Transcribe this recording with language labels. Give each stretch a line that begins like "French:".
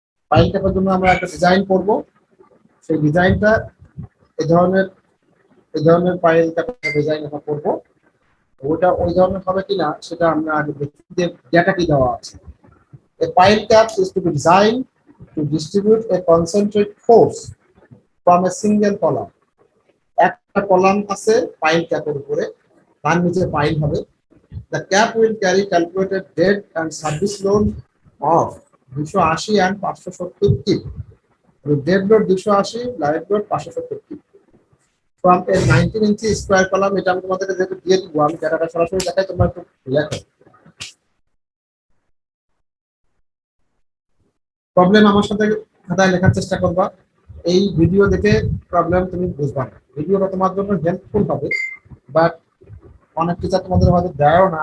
Bangla: Pile ক্যাপের জন্য আমরা একটা ডিজাইন করব, সেই ডিজাইনটা এই ধরনের পাইল ক্যাপের ডিজাইন আমরা করব। ওটা ওই ধরনের হবে কিনা সেটা আমরা আগে দেখি যে ডেটা কি দেওয়া আছে।
English: A pile cap is to be designed to distribute a concentrate force from a single column.
Bangla: একটা কলাম আছে পাইল ক্যাপের উপরে, তার নিচে পাইল হবে।
English: The cap will carry calculated dead and service load of 280 and 570 kg. Dead load 280, live load 570 kg. From a 19 inch square column,
Bangla: এটা আমি তোমাদের যেহেতু দিয়ে দিব, আমি ডেটাটা সরাসরি দেখাই, তোমরা একটু লেখো। প্রবলেম আমার সাথে খাতায় লেখার চেষ্টা করবা। এই ভিডিও দেখে প্রবলেম তুমি বুঝবা না, ভিডিওটা তোমার জন্য হেল্পফুল হবে, বাট অনেক টিচার তোমাদের হয়তো দেয়ও না।